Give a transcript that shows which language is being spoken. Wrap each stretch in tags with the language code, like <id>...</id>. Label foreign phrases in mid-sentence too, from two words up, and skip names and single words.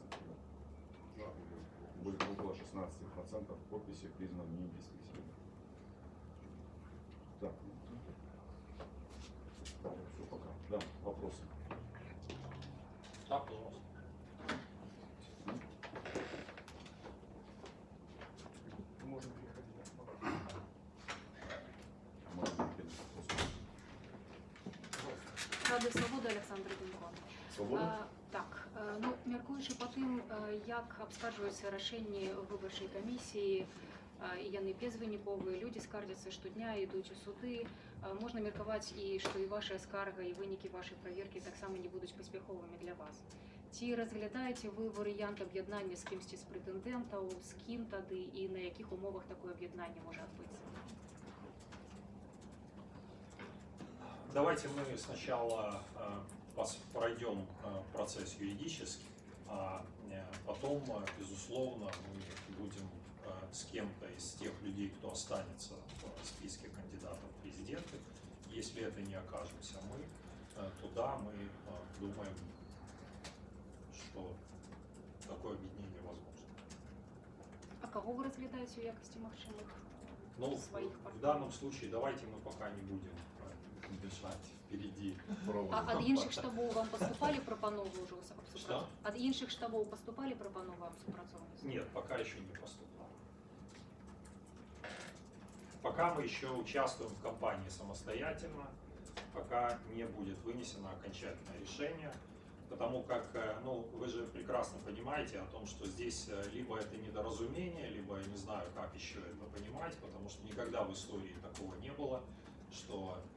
<ru>Будет около 16% подписей признан недействительными. Так, все, пока. Да, вопросы. Да, пожалуйста. Можно переходить.</ru> <be>Радыё Свабода, Александр Демко.</be> <ru>Свобода?</ru> <be>Так, ну, мяркуючы па тым, як абскарджваюцца рашэнні выбарчай камісіі, і яны безвыніковыя, людзі скардзяцца штодня, ідуць у суды, можна меркаваць і што і ваша скарга, і вынікі вашай праверкі таксама не будуць паспяховымі для вас. Ці разглядаеце вы варыянт аб'яднання з кімсьці з прэтэндэнтаў, з кім тады і на якіх умовах</be> <ru>такое объединение может</ru> <be>адбыцца?</be> <ru>Давайте мы сначала пройдем процесс юридический, а потом, безусловно, мы будем с кем-то из тех людей, кто останется в списке кандидатов в президенты. Если это не окажемся мы, туда мы думаем, что такое объединение возможно. А кого вы разглядаете</ru> <be>в якости магчымых</be> <ru>своих партнеров? В данном случае давайте мы пока не будем бежать впереди.</ru> <be>Ад іншых штабоў вам поступали прапановы ўжо аб супрацоўніцтве?</be> <ru>Что?</ru> <be>Ад іншых штабоў поступали прапановы аб супрацоўніцтве?</be> <ru>Нет, пока еще не поступало. Пока мы еще участвуем в кампании самостоятельно, пока не будет вынесено окончательное решение, потому как, ну, вы же прекрасно понимаете о том, что здесь либо это недоразумение, либо я не знаю, как еще это понимать, потому что никогда в истории такого не было, что</ru>